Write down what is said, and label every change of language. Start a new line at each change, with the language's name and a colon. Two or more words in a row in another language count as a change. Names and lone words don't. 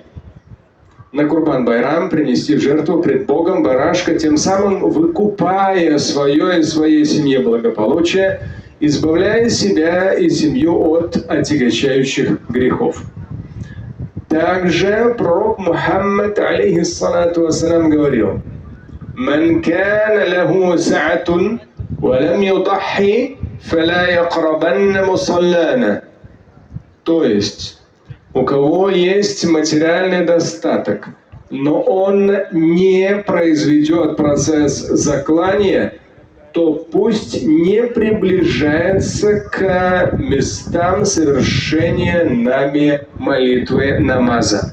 Russian: На Курбан-байрам принести в жертву пред Богом барашка, тем самым выкупая свое и своей семье благополучие, избавляя себя и семью от отягощающих грехов. Также пророк Мухаммад,
Arabic: عليه الصلاة والسلام,
Russian: говорил:
Arabic: «من كان له سعة ولم يضح فلا يقربن مصلانا».
Russian: То есть, у кого есть материальный достаток, но он не произведет процесс заклания, то пусть не приближается к местам совершения нами молитвы намаза.